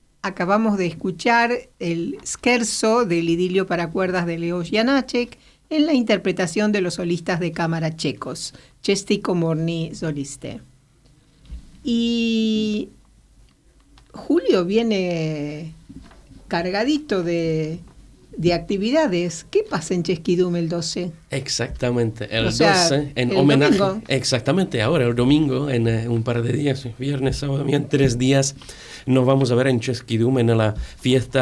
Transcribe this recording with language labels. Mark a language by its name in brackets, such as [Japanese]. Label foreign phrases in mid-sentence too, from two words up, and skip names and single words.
[Spanish] acabamos de escuchar el scherzo del idilio para cuerdas de Leos Janáček en la interpretación de los solistas de cámara checos, [Czech] Čestí komorní solisté. [Spanish] Y Julio viene cargadito de actividades. ¿Qué pasa en Český Dům el 12? Exactamente, el 12 en homenaje. Domingo. Exactamente, ahora el domingo, en un par de días, viernes, sábado, en 3 días, nos vamos a ver en Český Dům en la fiesta.